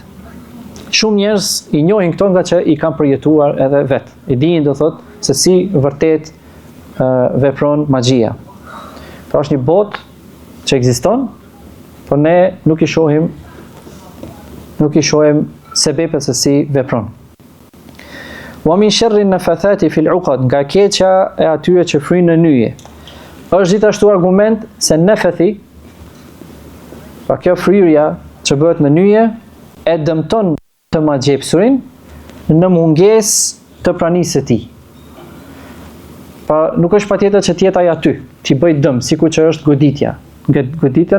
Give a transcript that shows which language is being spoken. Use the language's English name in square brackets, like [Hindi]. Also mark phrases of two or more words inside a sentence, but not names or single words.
[Albanian] Shumë njerëz i njohin këto nga që i kanë përjetuar edhe vetë. I dinë, do thotë, se si vërtet vepron magjia. Pra është një botë që ekziston, por ne nuk i shohim sebepet se si vepron. [Arabic] ومن شر النفاثات في العقد, [Albanian] nga keqja e atyre që fryjnë në nyje. Është gjithashtu argument se nefathi, pra kjo fryrja që bëhet në nyje, e dëmton të magjepsurin në mungesë të pranisë së tij. Pra nuk është patjetër që tjetaj aty, t'i bëj dëm, sikur që është goditja.